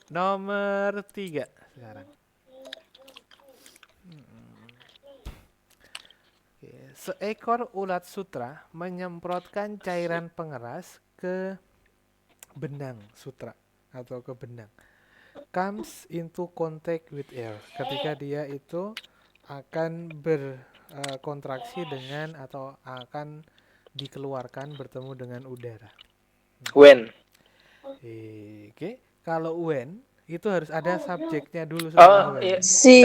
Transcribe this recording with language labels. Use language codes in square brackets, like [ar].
[id] Nomor 3 sekarang. Oke. Seekor ulat sutra menyemprotkan cairan pengeras ke benang sutra atau ke benang. [en] Comes into contact with air. [id] Ketika dia itu akan berkontraksi dengan atau akan dikeluarkan bertemu dengan udara. [en] When? [id] Oke, kalau when itu harus ada subjeknya dulu setelah Oh, [en] when. [id] iya. C.